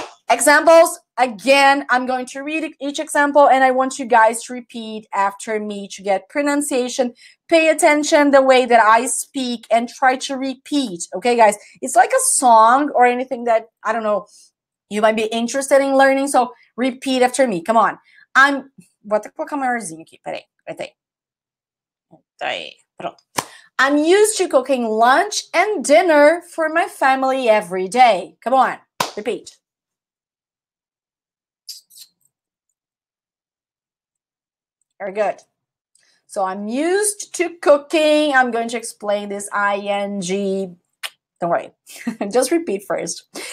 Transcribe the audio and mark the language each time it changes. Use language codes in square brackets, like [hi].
[en] Examples, again, I'm going to read each example and I want you guys to repeat after me to get pronunciation. Pay attention the way that I speak and try to repeat, okay, guys? It's like a song or anything that, I don't know, you might be interested in learning, so repeat after me. Come on. [pt] Vou até colocar maiorzinho aqui, peraí, Aí, pronto. [en] I'm used to cooking lunch and dinner for my family every day. Come on, repeat. Very good. So I'm used to cooking. I'm going to explain this ing. Don't worry. Just repeat first.